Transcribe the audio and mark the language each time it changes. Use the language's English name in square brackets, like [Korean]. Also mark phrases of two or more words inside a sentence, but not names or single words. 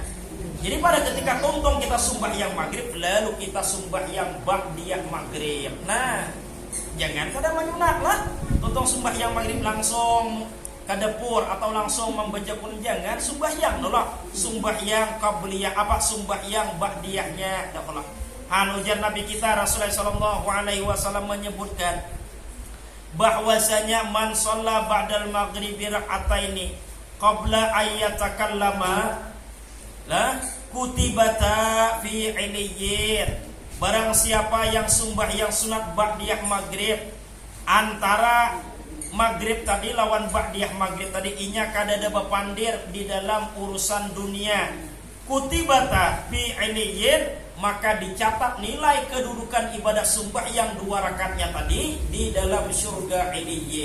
[Banjar] Jadi pada ketika tontong kita sembahyang maghrib, lalu kita sembahyang ba'diyah maghrib. Nah, jangan kada menyunat lah. Tontong sembahyang maghrib langsung ke dapur atau langsung membaca pun jangan. Sembahyang dulu. Sembahyang qabliyah apa sembahyang ba'diyahnya dah. Ujar Nabi kita Rasulullah [Arabic] صلى الله عليه وسلم [Banjar] menyebutkan bahwasanya [Arabic] من صلى بعد المغرب ركعتين قبل أن يتكلم لا كتبتا في عليين. [Banjar] Barang siapa yang sembahyang sunat ba'diyah maghrib antara maghrib tadi lawan ba'diyah maghrib tadi inya kadada bepandir di dalam urusan dunia, [Arabic] كتبتا في عليين, [Banjar] maka dicatat nilai kedudukan ibadah sembahyang 2 rakaatnya tadi di dalam surga iliyyin.